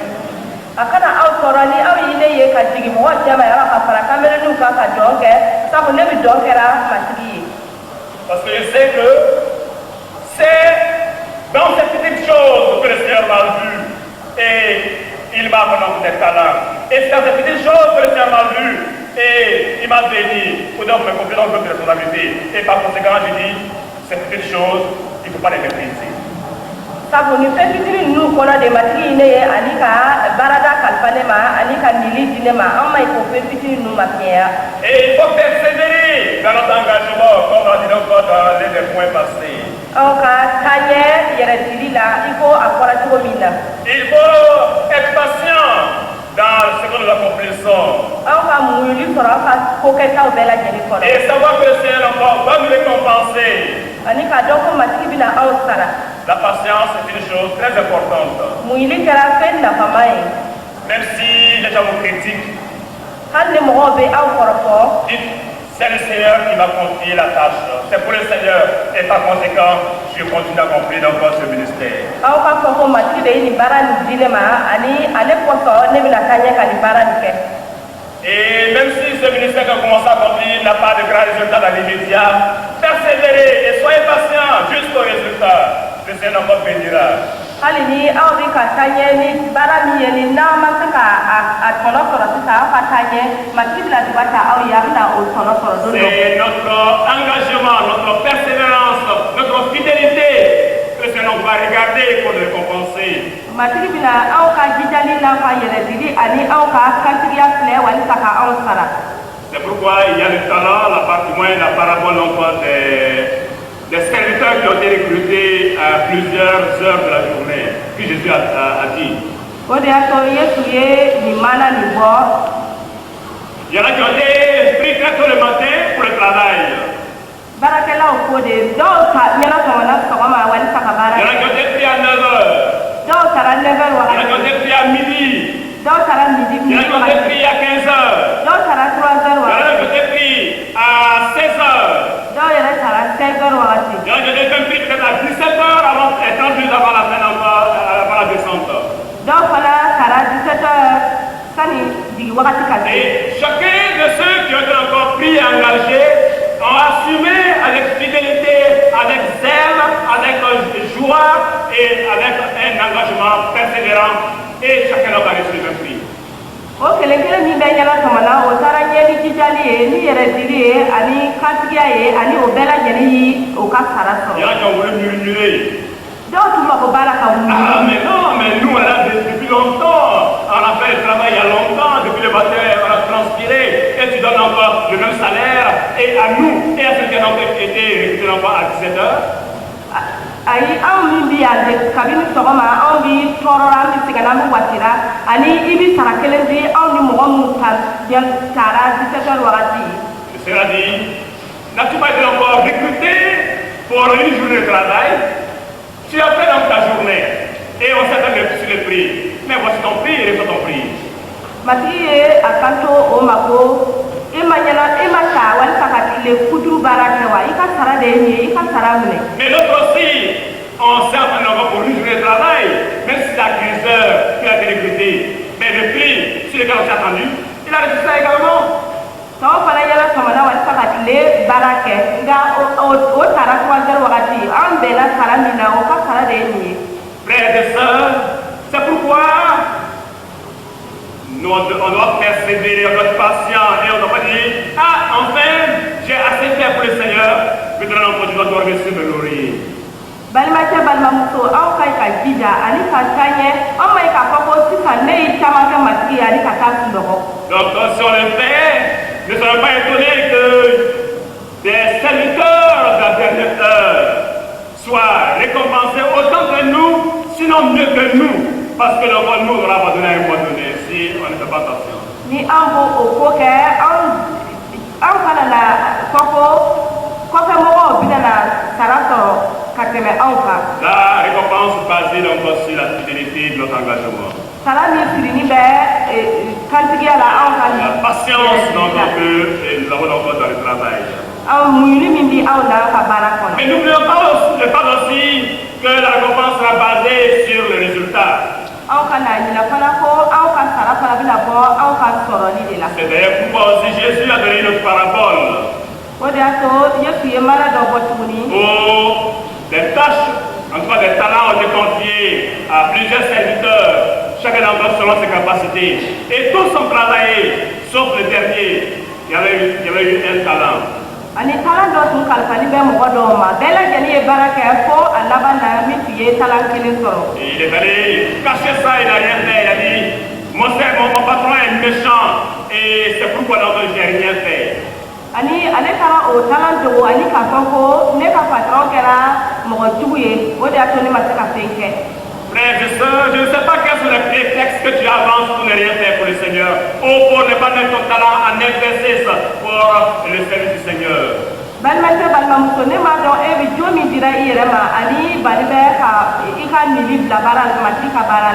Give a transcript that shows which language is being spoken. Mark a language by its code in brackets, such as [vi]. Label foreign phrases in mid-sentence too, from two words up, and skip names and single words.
[fr] Parce que je sais que c'est dans ces petites choses que le Seigneur m'a vu. Et il m'a donné des talents. Et c'est dans ces petites choses que le Seigneur m'a vu et il m'a béni pour donc me confier dans d'autres responsabilités. Et par conséquent, je dis, c'est une chose, il ne faut pas les mépriser. [bm] sabu ni fɛn fitinin ninnu kɔnɔ de matigi ne ye ani ka baarada kalifa ne ma ani ka nili di ne ma an ma ɲi k'o fɛn fitinin ninnu ma fiɲɛya. [fr] Et il faut persévérer dans notre engagement, comme on a dit encore dans les points passés. [bm] Aw ka taa ɲɛ yɛrɛ dili la i ko a fɔra cogo min na. [fr] Il faut être patient dans ce que nous accomplissons. [bm] Aw ka muɲuli sɔrɔ aw ka kokɛtaw bɛɛ lajɛlen kɔnɔ. [fr] Et savoir que le Seigneur encore va nous récompenser. [bm] Ani k'a dɔn ko matigi bɛna aw sara. [fr] La patience est une chose très importante. [bm] Muɲuli kɛra fɛn nafama ye. [fr] Même si les gens vous critiquent, [bm] hali ni mɔgɔw bɛ aw kɔrɔfɔ. [fr] c'est le Seigneur qui m'a confié la tâche. C'est pour le Seigneur. Et par conséquent, je continue à accomplir encore ce ministère. [bm] Aw ka fɔ ko matigi de ye nin baara nin di ne ma ani ale kosɔn ne bɛna taa ɲɛ ka nin baara nin kɛ. [fr] Et même si ce ministère que commence à accomplir n'a pas de grands résultats dans l'immédiat, persévérez et soyez patients jusqu'au résultat. Le Seigneur vous bénira. [bm] Hali ni aw bɛ ka taa ɲɛ ni baara min ye ni n'aw ma se ka a tɔnɔ sɔrɔ sisan aw ka taa ɲɛ matigi bɛna duba ta aw ye a bɛna o tɔnɔ sɔrɔ don dɔ. [fr] C'est notre engagement, notre persévérance, notre fidélité que le Seigneur va regarder pour nous récompenser. [bm] Matigi bɛna aw ka jijali n'a ka yɛrɛdili ani aw ka kantigiya filɛ walisa ka aw sara. [fr] C'est pourquoi il y a le talent, la part du moins la parabole encore des serviteurs qui ont été recrutés à plusieurs heures de la journée, que Jésus a dit. [bm] O de y'a to Yesu ye nin mana nin bɔ. [fr] Il y en a qui ont été pris très tôt le matin pour le travail. [bm] Baarakɛlaw ko de dɔw ta ɲɛna sɔgɔmada sɔgɔma walisa ka baara [fr] Il y en a qui ont été pris à 9 heures. [bm] dɔw taara 9 heures [fr] Il y en a [bm] wagati. [fr] qui ont été pris à midi. [bm] Dɔw taara midi [fr] Il y en a qui ont été pris à 15 heures. [bm] dɔw taara 3 heures [fr] Il y en a [bm] wagati. [fr] qui ont été pris à 16 heures. [bm] Dɔw yɛrɛ taara 16 heures wagati. [fr] Il y en a qui ont été même pris peut-être à 17 heures avant, et 30 minutes avant la fin encore, avant la descente. [bm] Dɔw fana taara 17 heures sani jigin wagati ka se. [fr] Et chacun de ceux qui ont été encore pris et engagés ont assumé avec fidélité, avec zèle, avec joie et avec un engagement persévérant. Et chacun a reçu le prix. [bm] O kelen kelen min bɛ ɲɛna tɔmɔna o taara ɲɛ ni jijali ye ni yɛrɛdili ye ani kantigiya ye ani o bɛɛ lajɛlen yi o ka sara [fr] Il y en [bm] sɔrɔ. [fr] a qui ont voulu murmurer. [bm] Dɔw tun mago b'a la ka wuli. [fr] Ah, mais non, mais nous, on est là depuis longtemps. On a fait le travail il y a longtemps. Depuis le matin, on a transpiré. Et tu donnes encore le même salaire. Et à nous, et à ceux qui ont été recrutés encore à 17 heures. [bm] Ayi anw min bi yan de kabini sɔgɔma anw bi tɔɔrɔra an bi sɛgɛnna an bi wasira ani i bi sara kelen di anw ni mɔgɔ minnu taara 17 heures wagati. [fr] Le Seigneur dit, n'as-tu pas été encore recruté pour une journée de travail? Tu as fait donc ta journée. Et on s'est donné sur le prix. Mais voici ton prix et reçois ton prix. [bm] Matigi ye a kan to o ma ko i ma ta walisa ka tile kuturu baara kɛ wa i ka sara de ye nin ye i ka sara minɛ. [fr] Mais l'autre aussi, on s'est entraîné encore pour une journée de travail, même si c'est à 15 heures qu'il a été recruté. Mais le prix, sur lequel on s'est attendu, il a reçu ça également. [bm] Tɔw fana ɲɛna tɔmɔna walisa ka tile baara kɛ nka o taara 3 heures wagati an bɛnna sara min na o ka sara de ye nin ye. [fr] Frères et sœurs, c'est pourquoi on doit persévérer, on doit être patient et on doit pas dire, ah, enfin, j'ai assez fait pour le Seigneur, maintenant on doit dormir sur le laurier. [bm] Balimakɛ balimamuso aw ka ɲi ka jija ani ka taa ɲɛ an ma ɲi k'a fɔ ko sisan ne ye caman kɛ matigi ye ani ka taa sunɔgɔ. [fr] Donc si on le fait, ne soyons pas étonnés que des serviteurs de la dernière heure soient récompensés autant que nous, sinon mieux que nous, parce que le roi nous aura abandonné à un moment donné si on ne fait pas attention. [bm] Ni an b'o o ko kɛ an kana na fɔ ko kɔfɛmɔgɔw bɛna na sara sɔrɔ ka tɛmɛ anw kan. [fr] La récompense basée donc sur la fidélité de notre engagement. [bm] Sara min sirini bɛ kantigiya la anw ka [fr] La patience donc que nous avons encore dans le travail. [bm] Anw muɲuli min bi anw na ka baara kɔnɔ. [fr] Mais n'oublions pas aussi que la récompense sera basée sur le résultat. [bm] Aw ka na ɲinɛ fana ko aw ka sara fana bɛna bɔ aw ka sɔrɔli de la. [fr] C'est d'ailleurs pourquoi aussi Jésus a donné une autre parabole. [bm] O de y'a to Yesu ye mara dɔ bɔ tuguni. [fr] Où des tâches, en tout cas des talents ont été confiés à plusieurs serviteurs, chacun d'entre eux selon ses capacités. Et tous ont travaillé, sauf le dernier il y avait eu un talent. [bm] Ani talent dɔ tun kalifali bɛ mɔgɔ dɔw ma bɛɛ lajɛlen ye baara kɛ fo a laban na min tun ye talent kelen sɔrɔ. [fr] Il est allé cacher ça, il n'a rien fait. Il a dit mon patron est méchant et c'est pourquoi je n'ai rien fait. [bm] Ani ale taara o talent dogo ani k'a fɔ ko ne ka patron kɛra mɔgɔ jugu ye o de y'a to ne ma se ka fɛn kɛ. [fr] Frères et sœurs, je ne sais pas quels sont les prétextes que tu avances pour ne rien faire pour le Seigneur ou pour ne pas mettre ton talent en exercice pour le service du Seigneur. [bm] Balimakɛ balimamuso ne m'a dɔn e bɛ jo min dira i yɛrɛ ma ani bali bɛ ka i ka nili bila baara la matigi ka baara la.